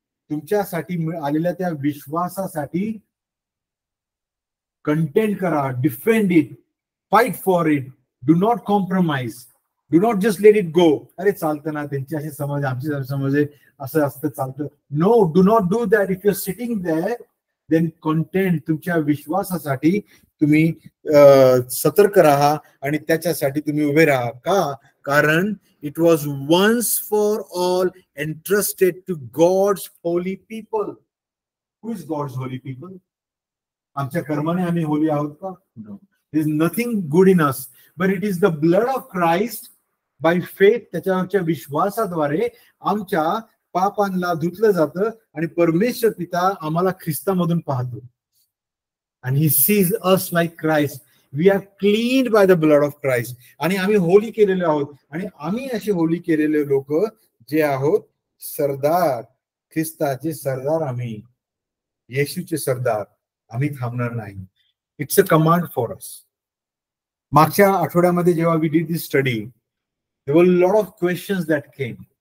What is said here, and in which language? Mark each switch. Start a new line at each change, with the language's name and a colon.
Marathi: तुमच्यासाठी आलेल्या त्या विश्वासासाठी कंटेंड करा,
English: Defend it, fight for it, do not compromise, do not just let it go.
Marathi: अरे चालतं ना, त्यांची अशी समज, आमची समज आहे, असं असतं, चालतं.
English: No, do not do that. If you are sitting there then content,
Marathi: तुमच्या विश्वासासाठी तुम्ही सतर्क राहा आणि त्याच्यासाठी तुम्ही उभे राहा. का?
English: कारण it was once for all entrusted to God's holy people. Who is God's holy people?
Marathi: आमच्या कर्माने आम्ही होली आहोत का?
English: No. There is nothing good in us, but it is the blood of Christ by faith.
Marathi: त्याच्यावरच्या विश्वासाद्वारे आमच्या पापांना धुतलं जातं आणि परमेश्वर पिता आम्हाला ख्रिस्तामधून पाहतो.
English: And he sees us like Christ. We are cleaned by the blood of Christ.
Marathi: आणि आम्ही होली केलेले आहोत. आणि आम्ही असे होली केलेले लोक जे आहोत सरदार, ख्रिस्ताचे सरदार, आम्ही येशूचे सरदार. आम्ही थांबणार नाही.
English: It's a command for us.
Marathi: मागच्या आठवड्यामध्ये जेव्हा
English: We did this study, there were lot of questions that came.